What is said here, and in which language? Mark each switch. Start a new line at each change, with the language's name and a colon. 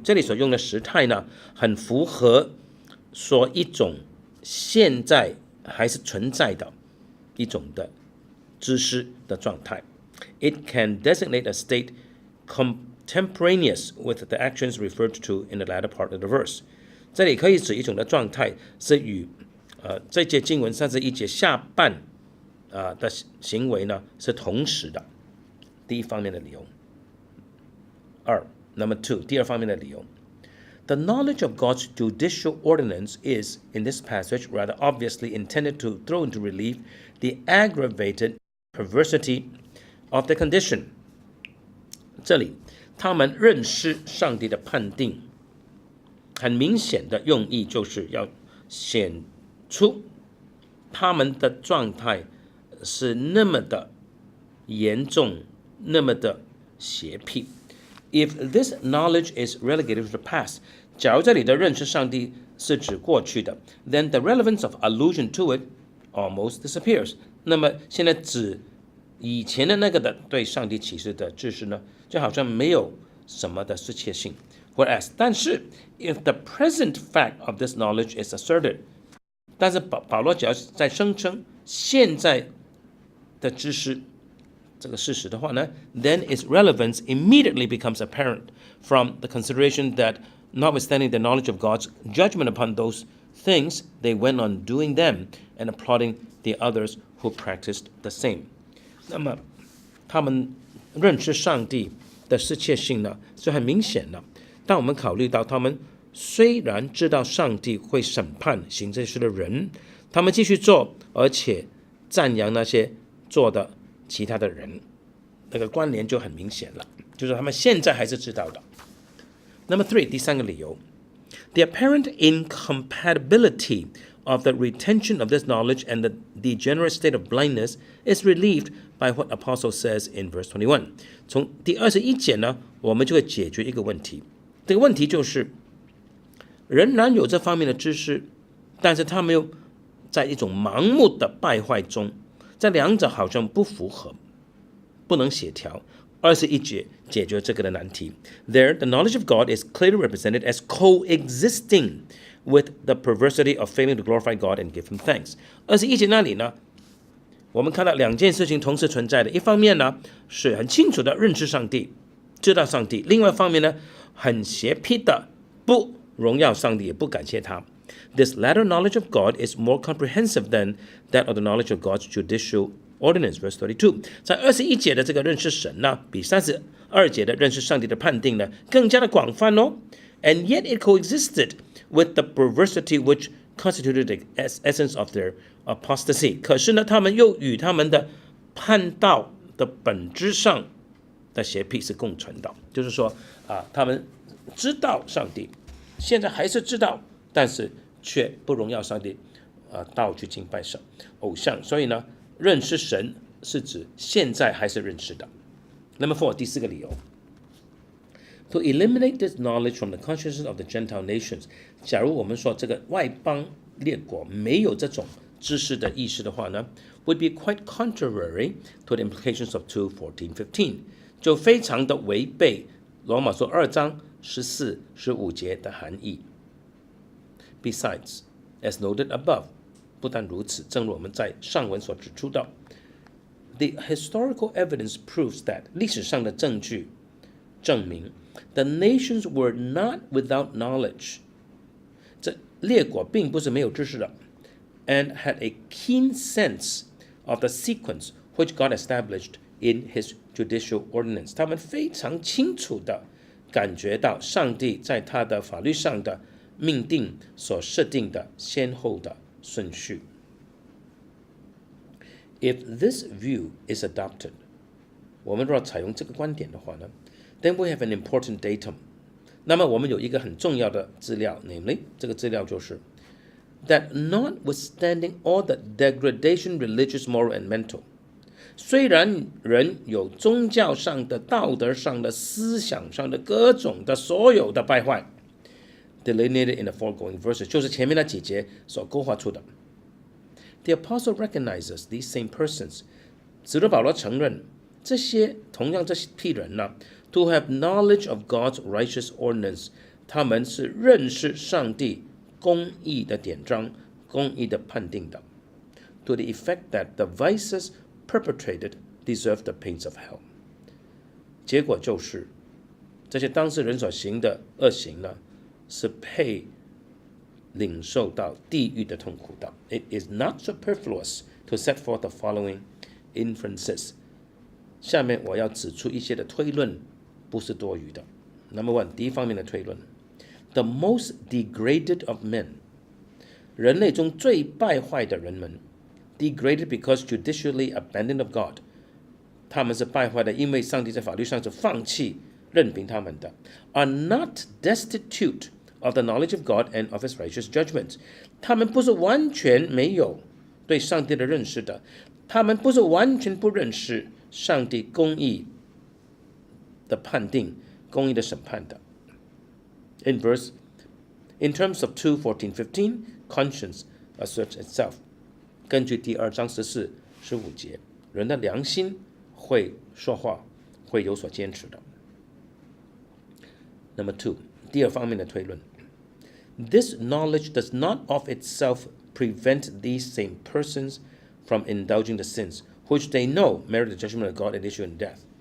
Chinese: 这里所用的时态呢，很符合说一种现在还是存在的一种的知识的状态。
English: It can designate a state contemporaneous with the actions referred to in the latter part of the verse。
Chinese: 这里可以指一种的状态是与这节经文31节下半的行为呢是同时的。第一方面的理由。
English: Number two，
Chinese: 第二方面的理由。
English: The knowledge of God's judicial ordinance is, in this passage, rather obviously intended to throw into relief the aggravated perversity of the condition.
Chinese: 这里，他们认识上帝的判定，很明显的用意就是要显出他们的状态是那么的严重，那么的邪僻。
English: If this knowledge is relegated to the past,
Chinese: 假如这里的认识上帝是指过去的
English: then the relevance of allusion to it almost disappears.
Chinese: 那么现在指以前的那个的对上帝启示的知识呢，就好像没有什么的适切性。
English: Whereas,
Chinese: 但是
English: if the present fact of this knowledge is asserted,
Chinese: 但是保罗只要在声称现在的知识这个事实的话呢
English: then its relevance immediately becomes apparent from the consideration that notwithstanding the knowledge of God's judgment upon those things, they went on doing them and applauding the others who practiced the same.
Chinese: 那么他们认识上帝的适切性呢是很明显的。当我们考虑到他们虽然知道上帝会审判行这事的人，他们继续做，而且赞扬那些做的其他的人，那个关联就很明显了，就是他们现在还是知道的。
English: Number three，
Chinese: 第三个理由
English: ，the apparent incompatibility of the retention of this knowledge and the degenerate state of blindness is relieved by what Apostle says in verse 21.
Chinese: 从第21节呢，我们就会解决一个问题。这个问题就是，仍然有这方面的知识，但是他们又在一种盲目的败坏中，这两者好像不符合，不能协调。 21节解决这个的难题。
English: There, the knowledge of God is clearly represented as coexisting with the perversity of failing to glorify God and give Him thanks.
Chinese: 21节那里呢，我们看到两件事情同时存在的。一方面呢，是很清楚的认识上帝，知道上帝；另外一方面呢，很邪僻的不荣耀上帝，也不感谢他。
English: This latter knowledge of God is more comprehensive than that of the knowledge of God's judicial ordinance, verse 32.
Chinese: 在21节的这个认识神呢，比32节的认识上帝的判定呢，更加的广泛哦。
English: And yet it coexisted with the perversity which constituted the essence of their apostasy.
Chinese: 可是呢，他们又与他们的叛道的本质上的邪僻是共存的。就是说他们知道上帝，现在还是知道，但是却不荣耀上帝，到去敬拜偶像。所以呢，认识神是指现在还是认识的。
English: Number 4，
Chinese: 第四个理由。
English: To eliminate this knowledge from the consciousness of the Gentile nations，
Chinese: 假如我们说这个外邦列国没有这种知识的意识的话呢
English: ，would be quite contrary to the implications of 2:14-15，
Chinese: 就非常的违背罗马书2章14、15节的含义。
English: Besides, as noted above，
Chinese: 不但如此，正如我们在上文所指出的
English: ，the historical evidence proves that
Chinese: 历史上的证据证明
English: the nations were not without knowledge，
Chinese: 这列国并不是没有知识的
English: ，and had a keen sense of the sequence which God established in His judicial ordinance。
Chinese: 他们非常清楚的感觉到上帝在他的法律上的命定所设定的先后的顺序。
English: If this view is adopted，
Chinese: 我们若采用这个观点的话呢
English: ，then we have an important datum。
Chinese: 那么我们有一个很重要的资料 ，
English: namely
Chinese: 这个资料就是
English: that notwithstanding all the degradation, religious, moral, and mental，
Chinese: 虽然人有宗教上的、道德上的、思想上的各种的所有的败坏 ，
English: delineated in the foregoing verses，
Chinese: 就是前面那几节所勾画出的。
English: The apostle recognizes these same persons，
Chinese: 使徒保罗承认同样这批人呢
English: ，to have knowledge of God's righteous ordinance，
Chinese: 他们是认识上帝公义的典章、公义的判定的
English: ，to the effect that the vices perpetrated deserve the pains of hell。
Chinese: 结果就是这些当事人所行的恶行呢，是配领受到地狱的痛苦的。
English: It is not superfluous to set forth the following inferences.
Chinese: 下面我要指出一些的推论，不是多余的。
English: Number one，
Chinese: 第一方面的推论
English: ：The most degraded of men，
Chinese: 人类中最败坏的人们
English: ，degraded because judicially abandoned of God，
Chinese: 他们是败坏的，因为上帝在法律上是放弃任凭他们的 ，
English: are not destitute of the knowledge of God and of His righteous judgments，
Chinese: 他们不是完全没有对上帝的认识的，他们不是完全不认识上帝公义的判定、公义的审判的。
English: In terms of 2:14-15, conscience asserts itself.
Chinese: 根据第2章14、15节，人的良心会说话，会有所坚持的。
English: Number 2，
Chinese: 第二方面的推论
English: ：This knowledge does not of itself prevent these same persons from indulging the sins which they know merit the judgment of God and issue in death。